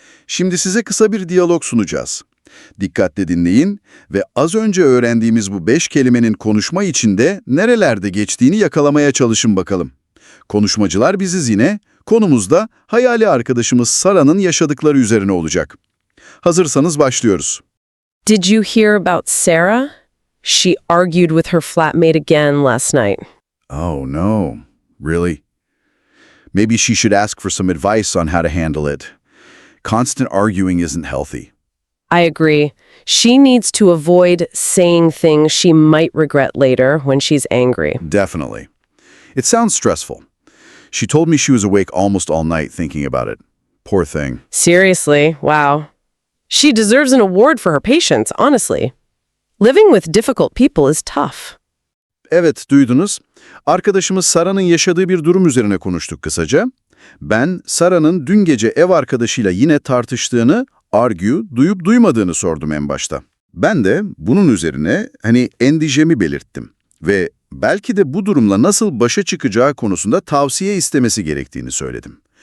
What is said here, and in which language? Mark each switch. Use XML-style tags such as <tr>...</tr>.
<tr>Şimdi size kısa bir diyalog sunacağız. Dikkatle dinleyin ve az önce öğrendiğimiz bu 5 kelimenin konuşma içinde nerelerde geçtiğini yakalamaya çalışın bakalım. Konuşmacılar biziz yine, konumuz da hayali arkadaşımız Sarah'nın yaşadıkları üzerine olacak. Hazırsanız başlıyoruz.</tr> <en>Did you hear about Sarah? She argued with her flatmate again last night. Oh no, really? Maybe she should ask for some advice on how to handle it. Constant arguing isn't healthy. I agree. She needs to avoid saying things she might regret later when she's angry. Definitely. It sounds stressful. She told me she was awake almost all night thinking about it. Poor thing. Seriously, wow. She deserves an award for her patience, honestly. Living with difficult people is tough.</en> <tr>Evet, duydunuz. Arkadaşımız Sarah'nın yaşadığı bir durum üzerine konuştuk kısaca. Ben, Sarah'nın dün gece ev arkadaşıyla yine tartıştığını, argue, duyup duymadığını sordum en başta. Ben de bunun üzerine endişemi belirttim ve belki de bu durumla nasıl başa çıkacağı konusunda tavsiye istemesi gerektiğini söyledim.</tr>